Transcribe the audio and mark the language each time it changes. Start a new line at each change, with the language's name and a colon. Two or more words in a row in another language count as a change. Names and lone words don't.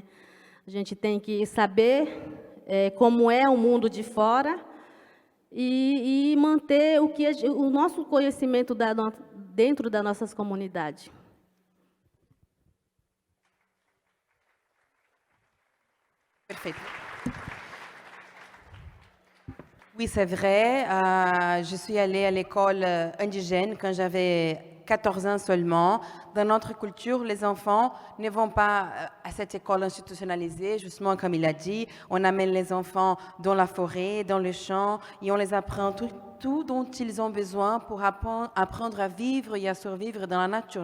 Portuguese: A gente tem que saber como é o mundo de fora e manter o nosso conhecimento dentro das nossas comunidades. Perfeito.
French: Oui, c'est vrai. Je suis allée à l'école indigène quand j'avais 14 ans seulement. Dans notre culture, les enfants ne vont pas à cette école institutionnalisée, justement comme il a dit. On amène les enfants dans la forêt, dans le champ, et on les apprend tout dont ils ont besoin pour apprendre à vivre et à survivre dans la nature.